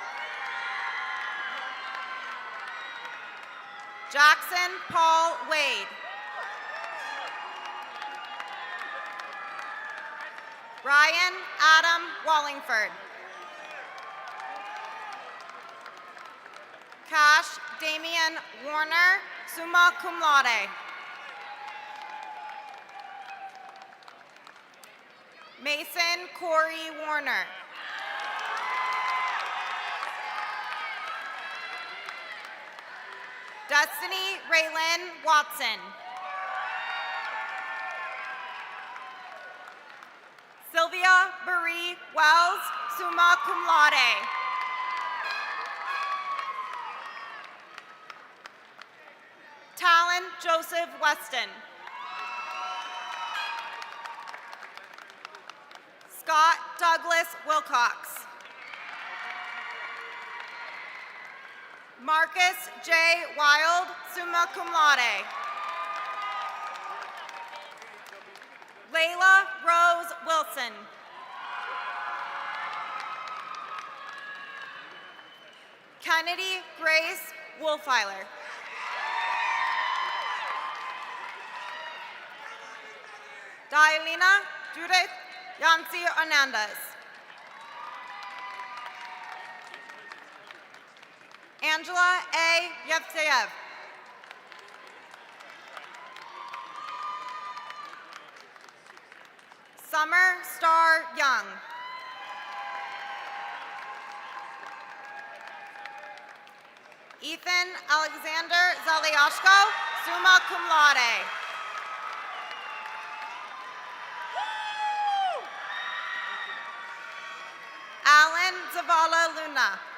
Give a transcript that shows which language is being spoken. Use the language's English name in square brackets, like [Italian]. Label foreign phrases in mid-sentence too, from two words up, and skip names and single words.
[English] Jackson Paul Wade. Ryan Adam Wallingford. Cash Damian Warner, [Latin] summa cum laude. [English] Mason Corey Warner. Destiny Raylyn Watson. Sylvia Marie Wells, [Latin] summa cum laude. [English] Talon Joseph Weston. Scott Douglas Wilcox. Marcus J. [Latin] Wild, summa cum laude. [English] Johnson. Kennedy Grace Wolfeiler. Dialina Judith Yancy Hernandez. Angela A. Yevseyev. Summer Star Young. Ethan Alexander Zaliashko, [Latin] summa cum laude. [English] Alan Zavala Luna.